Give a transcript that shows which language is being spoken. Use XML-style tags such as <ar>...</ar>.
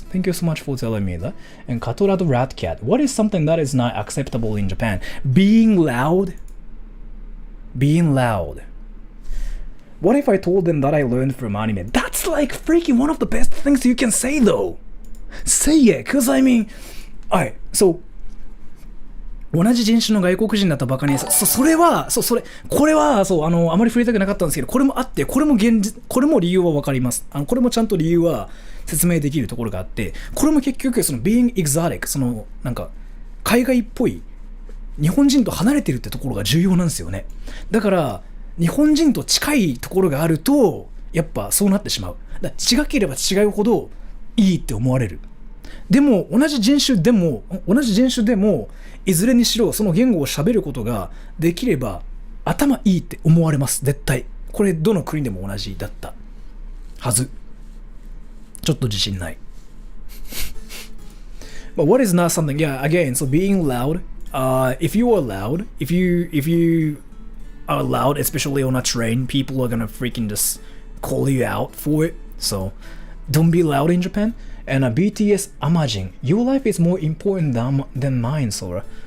<en>Thank you so much for telling me that. And Katora the Rat Cat, what is something that is not acceptable in Japan? Being loud? Being loud. What if I told them that I learned from anime? That's like freaking one of the best things you can say though. Say it, cause I mean, alright, so</en> <ja>同じ人種の外国人だったバカにそれはこれはあまり触れたくなかったんですけど、これもあって、これも理由は分かります。これもちゃんと理由は説明できるところがあって、これも結局その</ja> <en>being exotic、</en> <ja>なんか海外っぽい日本人と離れてるってところが重要なんですよね。だから日本人と近いところがあるとやっぱそうなってしまう。だ違ければ違うほどいいって思われる。でも同じ人種でもいずれにしろその言語を喋ることができれば頭いいって思われます。絶対これどの国でも同じだったはず。ちょっと自信ない。</ja> <en>But what is not something? Yeah, again, so being loud. If you are loud, if you are loud, especially on a train, people are gonna freaking just call you out for it. So don't be loud in Japan. And BTS Amajin, your life is more important than mine, Sora.</en>